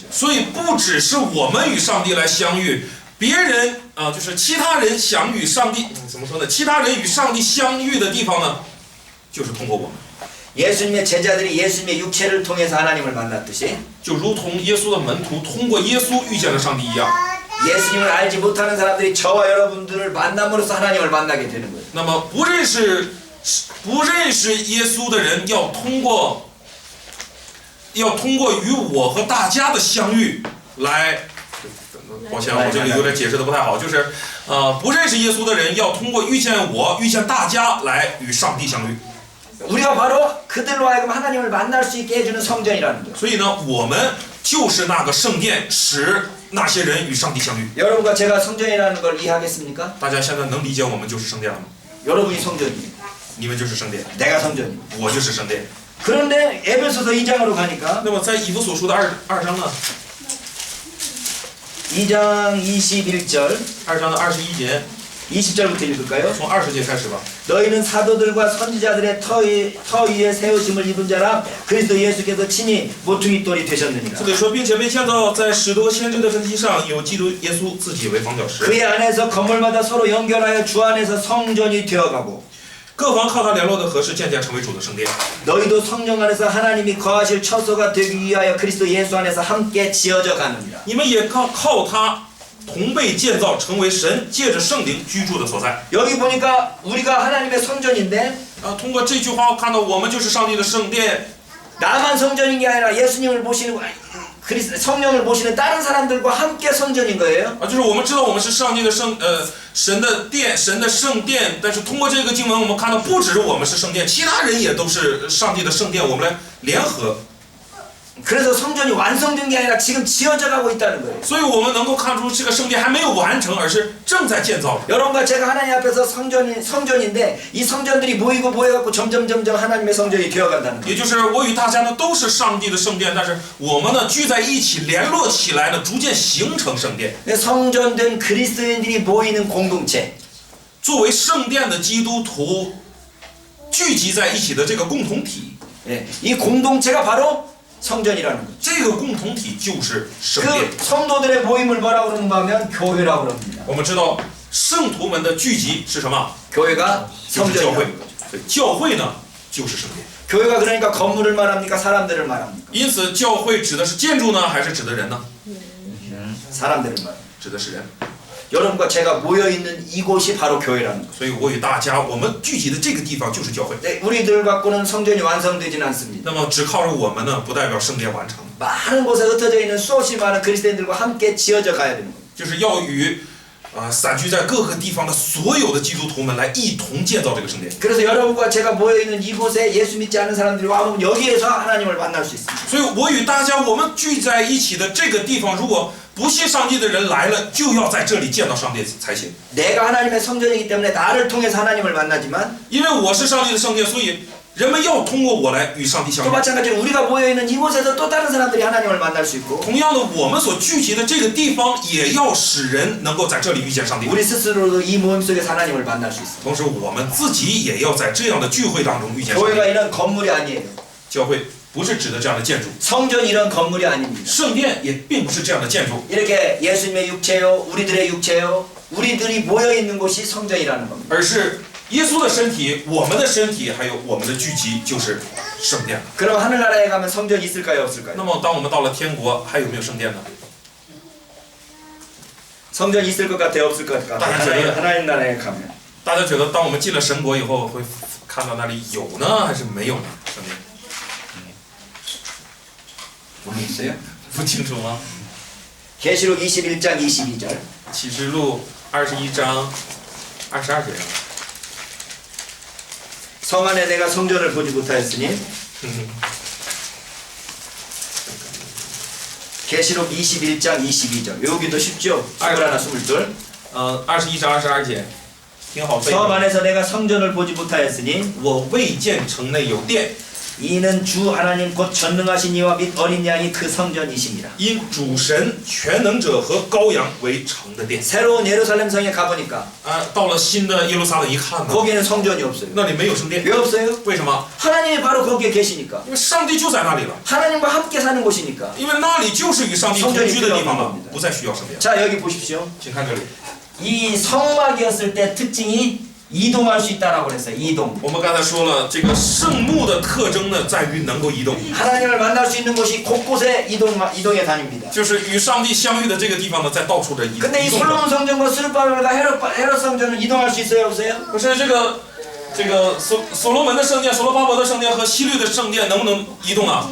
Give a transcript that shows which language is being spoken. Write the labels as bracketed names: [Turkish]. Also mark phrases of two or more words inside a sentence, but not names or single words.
[Chinese] 所以不只是我们与上帝来相遇，别人就是其他人想与上帝，怎么说呢？其他人与上帝相遇的地方呢，就是通过我们。 [Korean] 예수님의 제자들이 예수님의 육체를 통해서 하나님을 만났듯이 [Chinese] 就如同耶稣的门徒通过耶稣遇见了上帝一样。 [Korean] 예수님을 알지 못하는 사람들이 저와 여러분들을 만남으로써 하나님을 만나게 되는 거예요. [Chinese] 那么不认识耶稣的人，要通过与我和大家的相遇来。抱歉，我这里有点解释的不太好，就是不认识耶稣的人要通过遇见我、遇见大家来与上帝相遇。 [Korean] 우리가 바로 그들로 하여금 하나님을 만날 수 있게 해주는 성전이라는 거예요. [Chinese] 所以呢，我们就是那个圣殿，使那些人与上帝相遇。 [Korean] 여러분과 제가 성전이라는 걸 이해하겠습니까? [Chinese] 大家现在能理解我们就是圣殿了吗？ [Korean] 여러분이 성전이에요. [Chinese] 你们就是圣殿， [Korean] 내가 성전이에요. [Chinese] 我就是圣殿。 [Korean] 그런데 에베소서 2장으로 가니까 [Chinese] 那么在以弗所书的二章呢 [Korean] 2장 21절 [Chinese] ，2 章的21节， [Korean] 20절부터 읽을까요? [Chinese] 从20节开始吧。 [Korean] 너희는 사도들과 선지자들의 터 위에 세우심을 입은 자라 그리스도 예수께서 친히 모퉁이 돌이 되셨느니라. [Chinese] 这里说，并且被建造在使徒和先知的根基上，有基督耶稣自己为房角石， [Korean] 그의 안에서 건물마다 서로 연결하여 주 안에서 성전이 되어가고 [Chinese] 各房靠他联络的合适，渐渐成为主的圣殿。 [Korean] 너희도 성령 안에서 하나님이 거하실 처소가 되기 위하여 그리스도 예수 안에서 함께 지어져 가느니라. [Chinese] 你们也靠他同被建造，成为神借着圣灵居住的所在。 [Korean] 여기 보니까 우리가 하나님의 성전인데 [Chinese] 通过这句话看到，我们就是上帝的圣殿。 [Korean] 나만 성전인 게 아니라 예수님을 모시는 성령을 모시는 다른 사람들과 함께 성전인 거예요. [Chinese] 就是我们知道我们是上帝的神的殿，神的圣殿。但是通过这个经文，我们看到不只是我们是圣殿，其他人也都是上帝的圣殿，我们来联合。 [Korean] 그래서 성전이 완성된 게 아니라 지금 지어져 가고 있다는 거예요. [Chinese] 所以我们能够看出这个圣殿还没有完成，而是正在建造。 [Korean] 여러분과 제가 하나님 앞에서 성전인데 이 성전들이 모여갖고 점점 하나님의 성전이 되어간다는 거예요. [Chinese] 也就是我与大家呢都是上帝的圣殿，但是我们呢聚在一起联络起来呢，逐渐形成圣殿。 [Korean] 성전된 그리스도인들이 모이는 공동체. [Chinese] 作为圣殿的基督徒聚集在一起的这个共同体， [Korean] 이 공동체가 바로 성전이라는 거죠. [Chinese] 这个共同体就是圣殿。 [Korean] 그 성도들의 모임을 뭐라고 그러는가 하면 교회라고 그럽니다. [Chinese] 我们知道圣徒们的聚集是什么？ [Korean] 교회가 [Chinese] 就是教会 [Korean] 성전이라는 거죠. 。 [Chinese] 所以教会呢，就是圣殿。 [Korean] 교회가 그러니까 건물을 말합니까? 사람들을 말합니까? [Chinese] 因此，教会指的是建筑呢，还是指的人呢？ [Korean] 사람들을 말합니다. [Chinese] 指的是人。 [Korean] 여러분과 제가 모여 있는 이곳이 바로 교회라는 거죠. [Chinese] 所以我与大家，我们聚集的这个地方就是教会。 [Korean] 네, 우리들 갖고는 성전이 완성되지는 않습니다. [Chinese] 那么只靠着我们呢，不代表圣殿完成， [Korean] 많은 곳에 흩어져 있는 수없이 많은 그리스도인들과 함께 지어져 가야 되는 거예요. [Chinese] 就是要与散居在各个地方的所有的基督徒们来一同建造这个圣殿。 [Korean] 그래서 여러분과 제가 모여 있는 이곳에 예수 믿지 않은 사람들이 와보면 여기에서 하나님을 만날 수 있습니다. [Chinese] 所以我与大家，我们聚在一起的这个地方，如果不信上帝的人来了，就要在这里见到上帝才行。 [Korean] 내가 하나님의 성전이기 때문에 나를 통해서 하나님을 만나지만 [Chinese] 因为我是上帝的圣殿，所以人们要通过我来与上帝相 [Korean] 또 [Chinese] 遇。 [Korean] 마찬가지로 우리가 모여 있는 이곳에서 또 다른 사람들이 하나님을 만날 수 있고 [Chinese] 同样的，我们所聚集的这个地方，也要使人能够在这里遇见上帝。 [Korean] 우리 스스로도 이 모임 속에서 하나님을 만날 수 있습니다. [Chinese] 同时，我们自己也要在这样的聚会当中遇见上 [Korean] 교회가 [Chinese] 帝。 [Korean] 이런 건물이 아니에요. [Chinese] 教会不是指的这样的建筑， [Korean] 성전이 이런 건물이 아닙니다. [Chinese] 圣殿也并不是这样的建筑， [Korean] 이렇게 예수님의 육체요, 우리들의 육체요, 우리들이 모여 있는 곳이 성전이라는 겁니다. [Chinese] 而是耶稣的身体、我们的身体，还有我们的聚集，就是圣殿。 [Korean] 그럼 하늘나라에 가면 성전이 있을까요, 없을까요? [Chinese] 那么，当我们到了天国，还有没有圣殿呢？ [Korean] 성전이 있을 것 같아요, 없을 것 같아요? 하나님 나라에 가면 [Chinese] 大家觉得，当我们进了神国以后，会看到那里有呢，还是没有呢？圣殿 [Korean] 모르겠어요? [Chinese] 不清楚吗？ [Korean] 계시록 21장 22절 [Chinese] 启示录21章22节。 [Korean] 성 안에 내가 성전을 보지 못하였으니 계시록 21장 22절 여기도 쉽죠? [Chinese] 21, 22 21 章22节，挺好背 [Korean] 성 [Chinese] 的。 [Korean] 안에서 내가 성전을 보지 못하였으니 [Chinese] 我未见城内有殿， [Korean] 이는 주 하나님 곧 전능하신 이와 및 어린 양이 그 성전이십니다. [Chinese] 因主神全能者和羔羊为城的殿。 [Korean] 새로운 예루살렘 성에 가보니까 [Chinese] 到了新的耶路撒冷一看呢， [Korean] 거기에는 성전이 없어요. [Chinese] 那里没有圣殿， [Korean] 왜 없어요? [Chinese] 为什么？ [Korean] 하나님이 바로 거기에 계시니까 [Chinese] 因为上帝就在那里了， [Korean] 하나님과 함께 사는 곳이니까 [Chinese] 因为那里就是与上帝同居的地方了，不再需要圣殿。 [Korean] 자 여기 보십시오. [Chinese] 请看这里， [Korean] 이 성막이었을 때 특징이 이동할 수 있다라고 그랬어요. 이동. [Chinese] 我们刚才说了，这个圣幕的特征呢，在于能够移动， [Korean] 하나님을 만날 수 있는 곳이 곳곳에 이동해 다닙니다. [Chinese] 就是与上帝相遇的这个地方呢，在到处的移 [Korean] 근데 이 [Chinese] 动着。 [Korean] 솔로몬 성전과 스룹바벨과 헤롯 성전은 이동할 수 있어요, 없어요? [Chinese] 可是这个所罗门的圣殿、所罗巴伯的圣殿和希律的圣殿能不能移动啊？